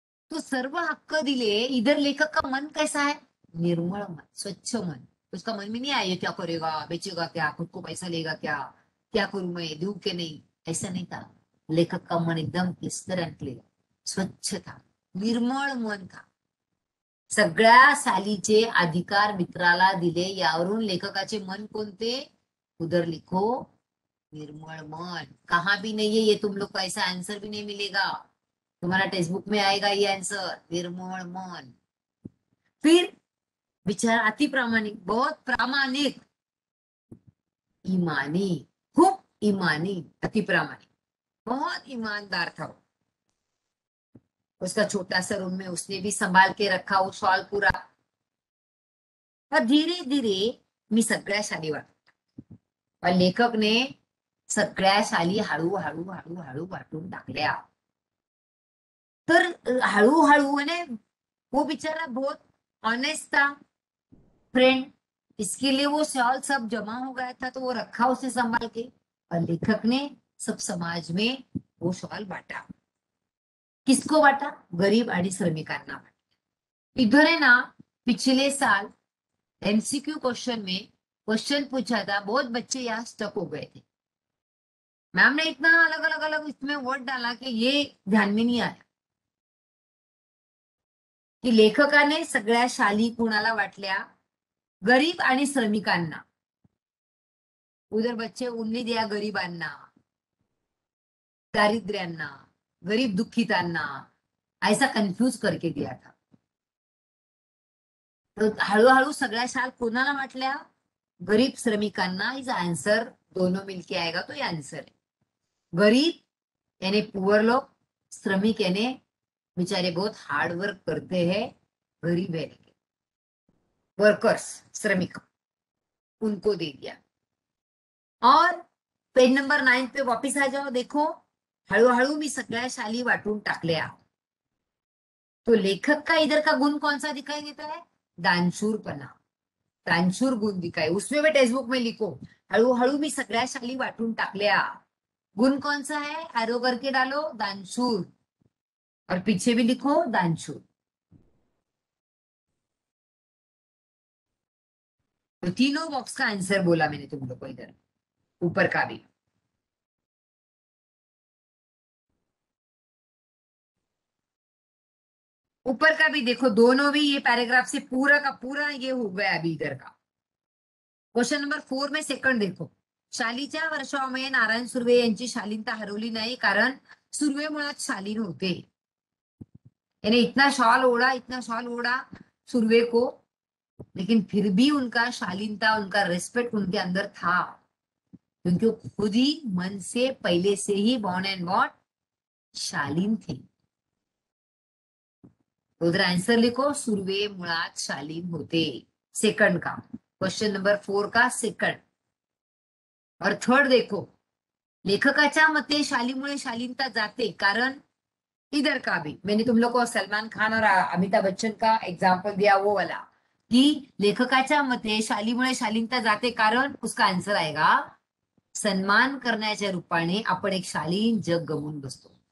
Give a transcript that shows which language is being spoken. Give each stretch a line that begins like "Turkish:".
Marathi: तो सर्व हक्क दिले,
Hindi: इधर लेखक का मन कैसा है, निर्मल मन, स्वच्छ मन। उसका मन में नहीं आया ये क्या करेगा, बेचेगा क्या, खुद को पैसा लेगा क्या करूं मैं, दूं के नहीं, ऐसा नहीं था। लेखक का मन एकदम क्लिस्टर एंड क्लियर, स्वच्छ था, निर्मळ मन था.
Marathi: सगळ्या सालीचे अधिकार मित्राला दिले. यावरून लेखकाचे मन कोणते?
Hindi: उधर लिखो निर्मल मन. कहाँ भी नहीं है ये, तुम लोग को ऐसा आंसर भी नहीं मिलेगा. तुम्हारा टेक्स्ट बुक में आएगा ये आंसर, निर्मल मन. फिर विचार अति प्रामाणिक, बहुत प्रामाणिक, ईमानी, खूब ईमानी, अति प्रामाणिक, बहुत ईमानदार था वो. उसका छोटा सा रूम में उसने भी संभाल के रखा वो शॉल पूरा. और धीरे धीरे
Marathi: मी सगळ्या शाली वाटल्या.
Hindi: और लेखक ने
Marathi: सगळ्या शाली हळूहळू हळूहळू वाटून टाकल्या. तर हळूहळू
Hindi: ने वो बेचारा बहुत ऑनेस्ट था फ्रेंड. इसके लिए वो शॉल सब जमा हो गया था तो वो रखा उसे संभाल के. और लेखक ने सब समाज में वो शॉल बांटा. किसको बांटा?
Marathi: गरीब आणि श्रमिकांना बांटा.
Hindi: इधर है ना, पिछले साल एमसीक्यू क्वेश्चन में क्वेश्चन पूछा था, बहुत बच्चे यहाँ स्टक हो गए थे. मैम ने इतना अलग अलग अलग इसमें वर्ड डाला कि ये ध्यान में नहीं आया की
Marathi: लेखकाने सगळ्या शाली कुणाला वाटल्या? गरीब आणि श्रमिकांना.
Hindi: उधर बच्चे उन्हें दिया
Marathi: गरीबांना, दारिद्र्यांना, गरीब दुखितांना,
Hindi: ऐसा कंफ्यूज करके दिया था.
Marathi: तो हळूहळू सगळ्या शाल कोणाला वाटल्या? गरीब श्रमिकांना.
Hindi: इज आंसर दोनों मिलके आएगा तो ये आंसर है. गरीब यानी पुअर लोग, श्रमिक यानी बेचारे बहुत हार्ड वर्क करते हैं, गरीब है वर्कर्स, श्रमिक, उनको दे दिया. और पेज नंबर 9 पे वापिस आ जाओ.
Marathi: देखो हळूहळू मी सगळ्या शाली वाटून टाकल्या.
Hindi: तो लेखक का इधर का गुण कौन सा दिखाई देता है? दानशूरपना, दानशूर गुण दिखाई. उसमें भी टेक्स्ट बुक में लिखो
Marathi: हळूहळू मी सगळ्या शाली वाटून टाकल्या.
Hindi: गुण कौन सा है? एरो करके डालो, दानशूर. और पीछे भी लिखो दानशूर. तो तीनों बॉक्स का आंसर बोला मैंने तुम लोग को. इधर ऊपर का भी ऊपर का भी देखो, दोनों भी ये पैराग्राफ से पूरा का पूरा ये हो गया अभी इधर का. क्वेश्चन नंबर 4 में सेकंड देखो.
Marathi: शालीच्या वर्षामध्ये नारायण सुर्वे यांची शालीनता हरवली नाही, कारण सुर्वे मुळात शालीन होते.
Hindi: यानी इतना शॉल ओढ़ा सुर्वे को, लेकिन फिर भी उनका शालीनता, उनका रेस्पेक्ट उनके अंदर था, क्योंकि वो खुद ही मन से पहले से ही बॉर्न एंड वॉट शालीन थे. उधर आंसर लिखो,
Marathi: सुर्वे मुळात शालीन होते.
Hindi: सेकंड का, क्वेश्चन नंबर 4 का सेकंड. और थर्ड देखो,
Marathi: लेखकाच्या मते शालीमुळे शालीनता जाते,
Hindi: कारण इधर का भी मैंने तुम लोग को सलमान खान और अमिताभ बच्चन का एग्जाम्पल दिया वो वाला, कि लेखकाच्या मते शालीमुळे शालीनता जाते, कारण उसका आंसर आएगा
Marathi: सन्मान करण्याच्या रूपाने आपण एक शालीन जग गमून बसतो.